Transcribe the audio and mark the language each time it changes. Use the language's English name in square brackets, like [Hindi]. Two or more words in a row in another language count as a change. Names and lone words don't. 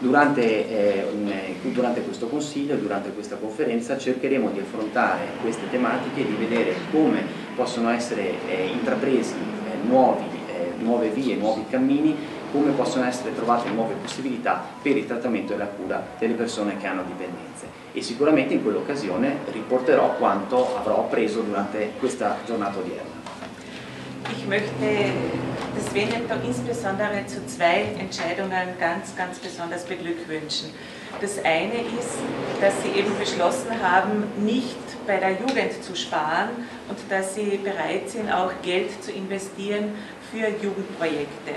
[Italian] Durante questo consiglio, durante questa conferenza, cercheremo di affrontare queste tematiche e di vedere come possono essere intrapresi nuove vie, nuovi cammini, come possono essere trovate nuove possibilità per il trattamento e la cura delle persone che hanno dipendenze. E sicuramente in quell'occasione riporterò quanto avrò appreso durante questa giornata odierna. [German] Ich möchte das Veneto insbesondere zu zwei Entscheidungen ganz besonders beglückwünschen. Das eine ist, dass Sie eben beschlossen haben, nicht bei der Jugend zu sparen und dass Sie bereit sind, auch Geld zu investieren für Jugendprojekte.